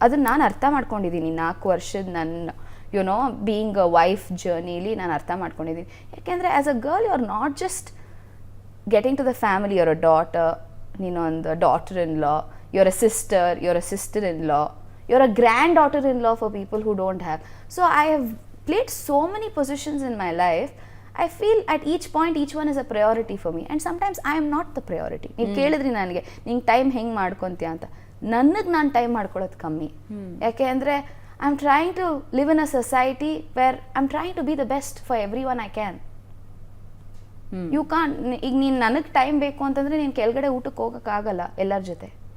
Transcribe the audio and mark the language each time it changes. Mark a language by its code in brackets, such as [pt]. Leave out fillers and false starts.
[kn] ಅದನ್ನು ನಾನು ಅರ್ಥ ಮಾಡ್ಕೊಂಡಿದ್ದೀನಿ 4 ವರ್ಷದ ನನ್ನ [en] being a wife [kn] ಜರ್ನಿಲಿ ನಾನು ಅರ್ಥ ಮಾಡ್ಕೊಂಡಿದ್ದೀನಿ. ಯಾಕೆಂದರೆ [en] as a girl you are not just getting to the family, your a daughter, [kn] ನೀನೊಂದು [en] Daughter in law, your a sister, your a sister in law, you're a granddaughter-in-law for people who don't have. So I have played so many positions in my life. I feel at each point each one is a priority for me, and sometimes I am not the priority. [kn] ನೀವು ಕೇಳಿದ್ರಿ ನನಗೆ ನಿಂಗೆ time ಹೆಂಗೆ ಮಾಡ್ಕೊತೀಯ ಅಂತ. ನನಗೆ ನಾನು time ಮಾಡ್ಕೊಳ್ಳೋದು ಕಮ್ಮಿ. ಯಾಕೆ ಅಂದರೆ [en] I am trying to live in a society where I am trying to be the best for everyone I can. You can. [kn] ಈಗ ನೀನು ನನಗೆ ಟೈಮ್ ಬೇಕು ಅಂತಂದರೆ ನೀನು ಕೆಳಗಡೆ ಊಟಕ್ಕೆ ಹೋಗೋಕ್ಕಾಗಲ್ಲ ಎಲ್ಲರ ಜೊತೆ.